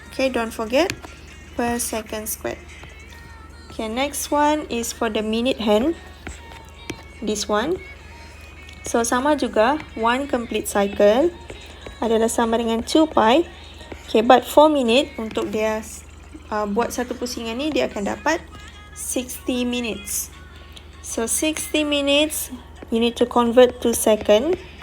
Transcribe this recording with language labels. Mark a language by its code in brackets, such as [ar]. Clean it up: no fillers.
[en] Okay, don't forget per second squared. Okay, next one is for the minute hand. This one. [ms] So sama juga, [en] one complete cycle [ms] adalah sama dengan 2 pi. [en] Okay, but 4 minute [ms] untuk dia buat satu pusingan ni, dia akan dapat 60 minutes. [en] So 60 minutes, you need to convert to second.